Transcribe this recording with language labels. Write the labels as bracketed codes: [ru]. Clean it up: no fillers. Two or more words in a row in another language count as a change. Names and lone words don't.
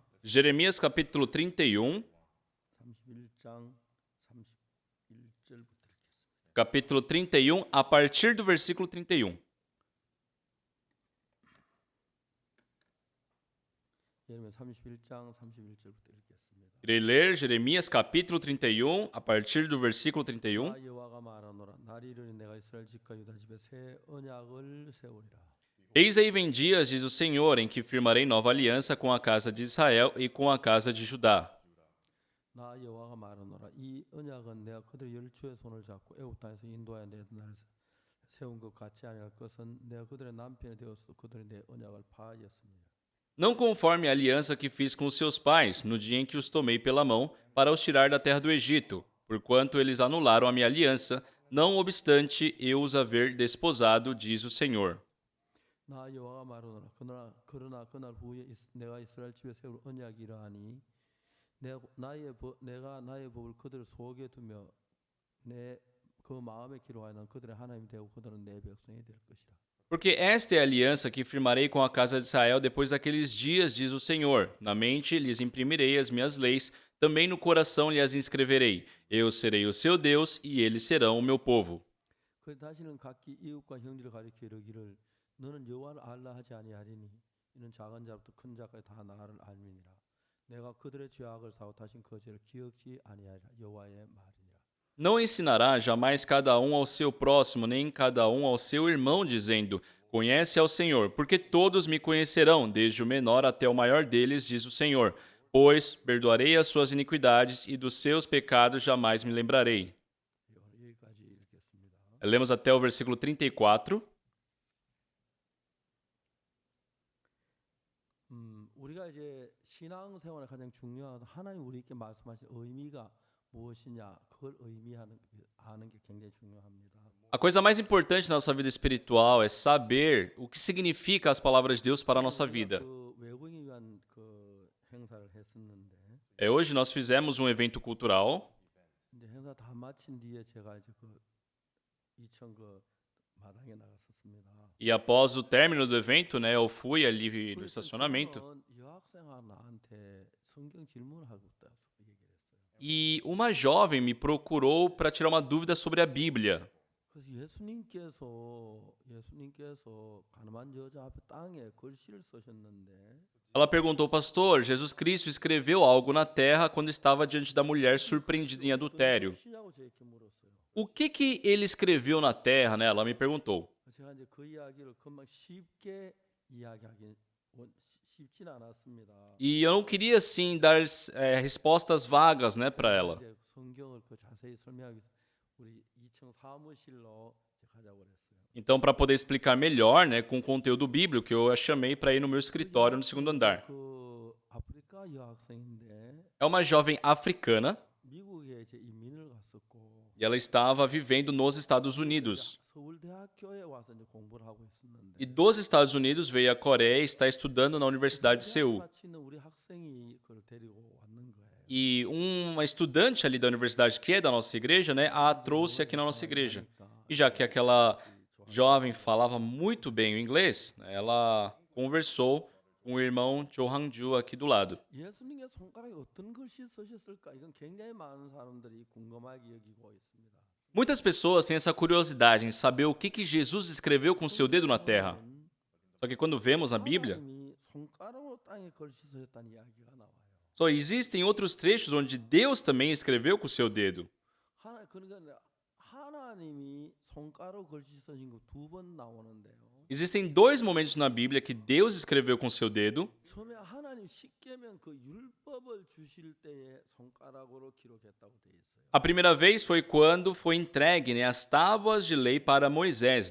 [pt] Jeremias capítulo 31, [ko] 31장 31절부터 읽겠습니다. [pt] capítulo 31, a partir do versículo 31. [ko] 예레미야 31장 31절부터 읽겠습니다. [pt] Irei ler Jeremias capítulo 31, a partir do versículo 31. [ko] 나 여호와가 말하노라 날이 이르니 내가 이스라엘 집과 유다 집에 새 언약을 세우리라. [pt] Eis aí vem dias, diz o Senhor, em que firmarei nova aliança com a casa de Israel e com a casa de Judá. [ko] 나 여호와가 말하노라 이 언약은 내가 그들의 열조의 손을 잡고 애굽 땅에서 인도하여 내 날 세운 것 같지 아니할 것은 내가 그들의 남편이 되었어 그들이 내 언약을 파하였습니다. [pt] Não conforme a aliança que fiz com seus pais, no dia em que os tomei pela mão, para os tirar da terra do Egito, porquanto eles anularam a minha aliança, não obstante eu os haver desposado, diz o Senhor. [ko] 나 여호와가 말하노라 그러나 그날 후에 내가 이스라엘 집에 세울 언약이 이러하니 내가 나의 법을 그들 속에 두며 내 그 마음에 기록하여 그들의 하나님이 되고 그들은 내 백성이 될 것이라. [pt] Porque esta é a aliança que firmarei com a casa de Israel depois daqueles dias, diz o Senhor. Na mente lhes imprimirei as minhas leis, também no coração lhes inscreverei. Eu serei o seu Deus e eles serão o meu povo. [ko] 그 다시는 각기 이웃과 형제를 가리켜 이르기를 너는 여호와를 알라 하지 아니하리니 이는 작은 자부터 큰 자까지 다 나를 알미니라. 내가 그들의 죄악을 사고 다신 그 죄를 기억지 아니하리라. 여호와의 말이니라. [pt] Não ensinará jamais cada um ao seu próximo, nem cada um ao seu irmão, dizendo: Conhece ao Senhor, porque todos me conhecerão, desde o menor até o maior deles, diz o Senhor. Pois perdoarei as suas iniquidades e dos seus pecados jamais me lembrarei. [ko] 여기까지 읽겠습니다. [pt] Lemos até o versículo 34. [ko] 우리가 이제 신앙생활의 가장 중요한 하나님 우리에게 말씀하신 의미가 무엇이냐 그걸 아는 게 굉장히 중요합니다. [pt] A coisa mais importante na nossa vida espiritual é saber o que significa as palavras de Deus para a nossa vida. [ko] 그 외국인을 위한 그 행사를 했었는데 [pt] Hoje nós fizemos um evento cultural. [ko] 이제 행사 다 마친 뒤에 제가 이제 그 이천 그 마당에 나갔었습니다. [pt] E após o término do evento, né, eu fui ali no [ko] 그래서 [pt] estacionamento. [ko] 저는 여학생아 나한테 성경 질문하고 있다 얘기를 했어요. [pt] E uma jovem me procurou para tirar uma dúvida sobre a Bíblia. [ko] 그래서 예수님께서 가늠한 여자 앞에 땅에 글씨를 쓰셨는데 [pt] Ela perguntou, pastor, Jesus Cristo escreveu algo na terra quando estava diante da mulher surpreendida em adultério. [ko] 시냐고 저에게 물었어요. [pt] O que ele escreveu na terra, né? Ela me perguntou. [ko] 제가 이제 그 이야기를 금방 쉽게 이야기하기 쉽진 않았습니다. [pt] E eu não queria, assim, dar respostas vagas, né, para ela. [ko] 이제 성경을 그 자세히 설명하기 위해서 우리 2층 사무실로 가자고 그랬어요. [pt] Então, para poder explicar melhor, né, com o conteúdo bíblico, eu a chamei para ir no meu escritório no segundo andar. [ko] 그 아프리카 여학생인데 [pt] É uma jovem africana [ko] 미국에 이제 이민을 갔었고 [pt] e ela estava vivendo nos Estados Unidos. [ko] 서울대학교에 와서 이제 공부를 하고 있었는데 [pt] E dos Estados Unidos veio à Coreia e está estudando na Universidade de Seul. [ko] 마치는 우리 학생이 그걸 데리고 왔는 거예요. [pt] E uma estudante ali da universidade, que é da nossa igreja, né, a trouxe aqui na nossa igreja. E já que aquela jovem falava muito bem o inglês, né, ela conversou com o irmão Cho Hang-ju aqui do lado. [ko] 예수님의 손가락에 어떤 글씨 쓰셨을까? 이건 굉장히 많은 사람들이 궁금하게 여기고 있습니다. [pt] Muitas pessoas têm essa curiosidade em saber o que Jesus escreveu com seu dedo na terra. Só que quando vemos na Bíblia, [ko] 하나님이 손가락으로 땅에 글씨 쓰셨다는 이야기가 나와요. [pt] só existem outros trechos onde Deus também escreveu com seu dedo. [ko] 그러니까 하나님이 손가락으로 글씨 쓰신 거 두 번 나오는데요. [pt] Existem dois momentos na Bíblia que Deus escreveu com seu dedo. [ko] 처음에 하나님 십계명 그 율법을 주실 때에 손가락으로 기록했다고 돼 있어요. [pt] A primeira vez foi quando foi entregue, né, as tábuas de lei para Moisés.